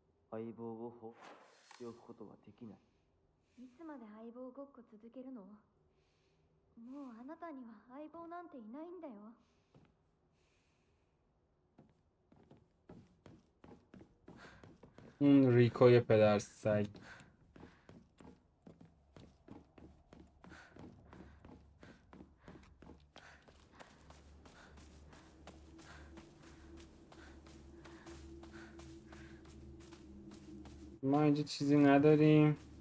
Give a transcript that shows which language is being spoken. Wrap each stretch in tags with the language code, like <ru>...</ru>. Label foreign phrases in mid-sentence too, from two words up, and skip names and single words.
<ja>相棒を放っておくことはできない。いつまで相棒ごっこ続けるの？もうあなたには相棒なんていないんだよ。</ja> <fa>اون ریکوی پدر سگ. ما اینجا چیزی نداریم.</fa>